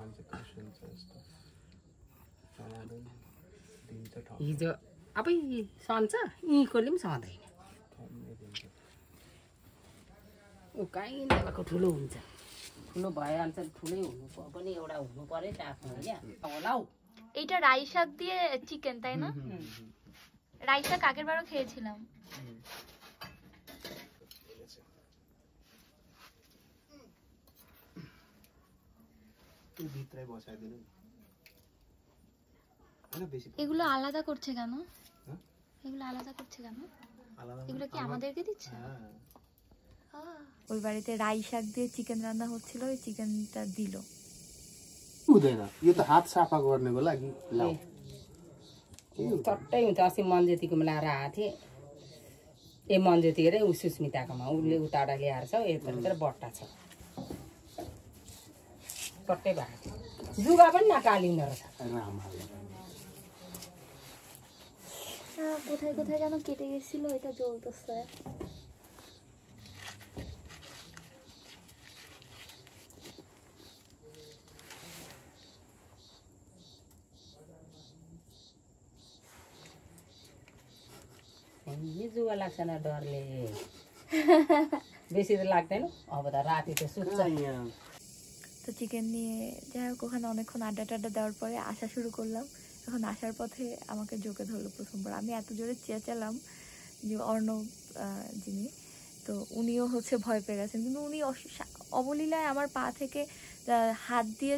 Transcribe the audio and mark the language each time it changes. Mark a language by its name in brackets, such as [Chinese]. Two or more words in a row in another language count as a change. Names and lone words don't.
[Nepali] हिजो अब सन्छ यहीँकोले पनि सहँदैन ऊ कहीँ नभएको ठुलो हुन्छ ठुलो भइहाल्छ ठुलै हुनु पनि एउटा हुनु पर्यो नि आफ्नो होइन होला हौ [Bangla] এইটা রাই শাক দিয়ে চিকেন তাই না রাই শাক আগের বারও খেয়েছিলাম তুই ভিতরে বসায় দিন মানে বেশি এগুলো আলাদা করছে কেন এগুলো আলাদা করছে কেন আলাদা এগুলো কি আমাদেরকে দিচ্ছে হ্যাঁ ওই বাড়িতে রাই শাক দিয়ে চিকেন রান্না হচ্ছিল ওই চিকেনটা দিল [Nepali] हुँदैन यो त हात सफा गर्नको लागि लाउ चट्टै हुन्छ अस्ति मन्जेतीकोमा ल्याएर आएको थिएँ ए मन्जेती अरे ऊ सुस्मिताकोमा उसले उताबाट ल्याएर छ यतातिर बट्टा छ चट्टै भएको जुगा पनि नकालिँदो रहेछ [Bangla] কোথায় কোথায় যেন কেটে গেছিল এটা জ্বলতেছে [Nepali] जुगा लाग्छ न डरले बेसी त लाग्दैन अब त राति त सुत्छ [Bangla] তো চিকেন নিয়ে যাই হোক ওখানে অনেকক্ষণ আড্ডা টাড্ডা দেওয়ার পরে আসা শুরু করলাম এখন আসার পথে আমাকে জোকে ধরলো প্রথমবার আমি এত জোরে চেঁচালাম যে অর্ণব যিনি তো উনিও হচ্ছে ভয় পেয়ে গেছেন কিন্তু উনি অবলীলায় আমার পা থেকে হাত দিয়ে